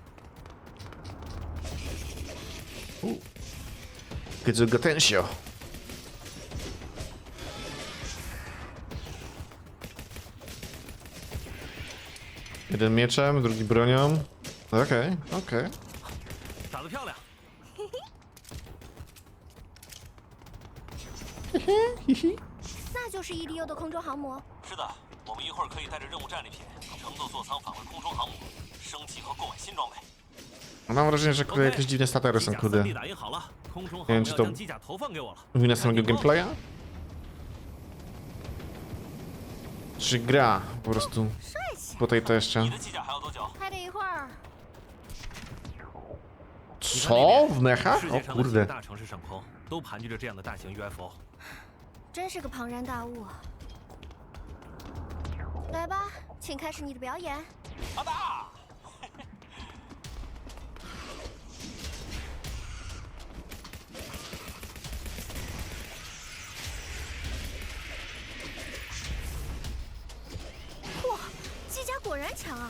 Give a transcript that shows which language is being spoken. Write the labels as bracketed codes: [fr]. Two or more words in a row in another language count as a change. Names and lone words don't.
[en] Good potential. [pl] Jeden mieczem, drugi bronią. Okej, okej. [zh] 打得漂亮。那就是 EDO 的空中航母。是的，我们一会儿可以带着任务战利品乘坐座舱返回空中航母，升级和购买新装备。 [pl] Mam wrażenie, że kurde, jakieś dziwne statery są, kurde. Nie wiem, czy to wina samego gameplaya? Czy gra po prostu tutaj to jeszcze? [zh] 还得一会儿。 [pl] Co? W mechach? [zh] 世 O 界上的几 [pl] kurde. [zh] 个大城市上空都盘踞着这样的大型 UFO。真是个庞然大物啊！来吧，请开始你的表演。阿大。哇，机甲果然强啊！